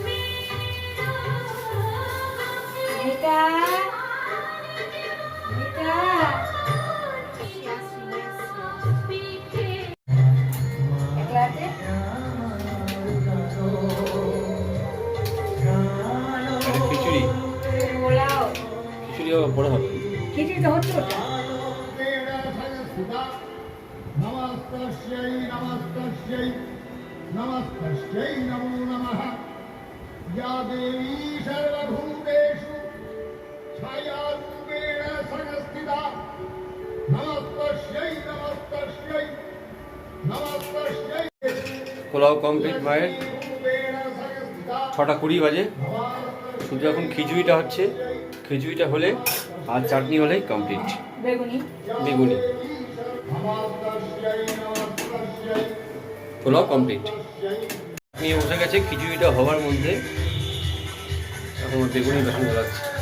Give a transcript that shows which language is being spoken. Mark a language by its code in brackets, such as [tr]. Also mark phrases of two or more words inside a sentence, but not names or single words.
[bn] এটা একলাতে খিচুড়ি পোলাও, খিচুড়ি বড় হবে। খিচুড়ি তো হচ্ছে ওটা। [sa] नमस्तस्यै नमस्तस्यै नमस्तस्यै नमो नमः या देवी सर्वभूतेषु छायारूपेण संस्थिता नमस्तस्यै नमस्तस्यै नमस्तस्यै [bn] পোলাও কমপ্লিট মায়ের। [sa] रूपेण संस्थिता [bn] 6:20 বাজে। শুধু এখন খিচুড়িটা হচ্ছে, খিচুড়িটা হলে আর চাটনি হলেই কমপ্লিট। বেগুনি বেগুনি [sa] नमस्तस्यै नमस्तस्यै [bn] পোলাও কমপ্লিট। নিয়ে বসে গেছে খিচুড়িটা হওয়ার মধ্যে, এখন বেগুনি বেসন গলাচ্ছে।